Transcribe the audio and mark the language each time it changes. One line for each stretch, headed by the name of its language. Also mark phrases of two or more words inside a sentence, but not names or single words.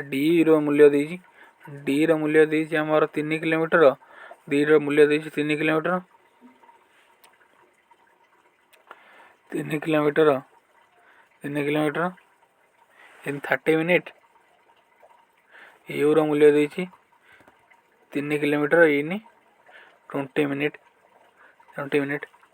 Odia: d ର ମୂଲ୍ୟ ଦେଇଛି d ର ମୂଲ୍ୟ ଦେଇଛି ଆମର 3 କିଲୋମିଟର d ର ମୂଲ୍ୟ ଦେଇଛି 3 କିଲୋମିଟର 3 କିଲୋମିଟର 3 କିଲୋମିଟର
English: in 30 minutes
Odia: u ର ମୂଲ୍ୟ ଦେଇଛି 3 କିଲୋମିଟର
English: in 20 minutes 20 minutes